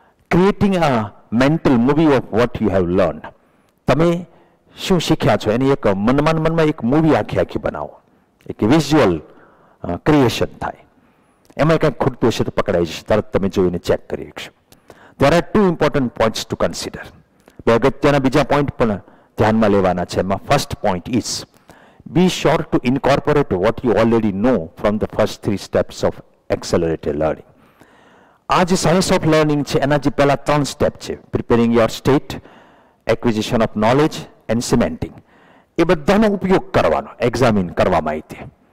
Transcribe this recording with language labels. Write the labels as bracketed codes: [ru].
[en] Creating a mental movie of what you have learn. [gu] તમે શું શીખ્યા છો એની એક મનમાં એક મૂવી આખી બનાવો, એક વિઝ્યુઅલ ક્રિએશન થાય. એમાં કંઈક ખૂટતું હશે તો પકડાઈ જશે, તરત તમે જોઈને ચેક કરી શકશો. [en] there are two important points to consider. [gu] બે અગત્યના બીજા પોઈન્ટ પણ ધ્યાનમાં લેવાના છે. એમાં [en] First point is be sure to incorporate what you already know from the first 3 steps of accelerated learning. [gu] આ જે સાયન્સ ઓફ લર્નિંગ છે એના જે પહેલા 3 સ્ટેપ છે, [en] preparing your state, acquisition of knowledge and cementing, [gu] એ બધાનો ઉપયોગ કરવાનો એક્ઝામિન કરવામાં આવી.